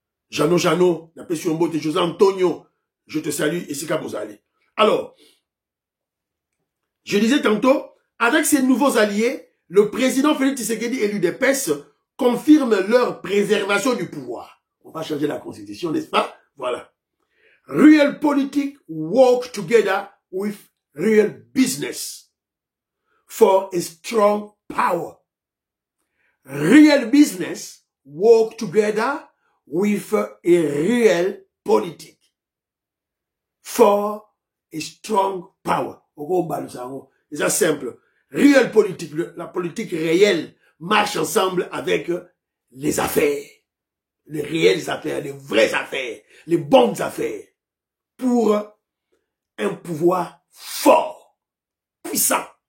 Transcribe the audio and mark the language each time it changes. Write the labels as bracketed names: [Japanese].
[French] Jano, la pression Mbote, José Antonio, je te salue, et c'est qu'à vous aller. Alors, je disais tantôt, avec ces nouveaux alliés, le président Félix Tshisekedi et l'UDPS confirment leur préservation du pouvoir. On va changer la constitution, n'est-ce pas? Voilà. [English] Real politics work together with real business for a strong power. Real business work together with a real politic for a strong power. [French] C'est simple. Real politique, la politique réelle marche ensemble avec les affaires. Les réelles affaires, les vraies affaires, les bonnes affaires. Pour un pouvoir fort, puissant.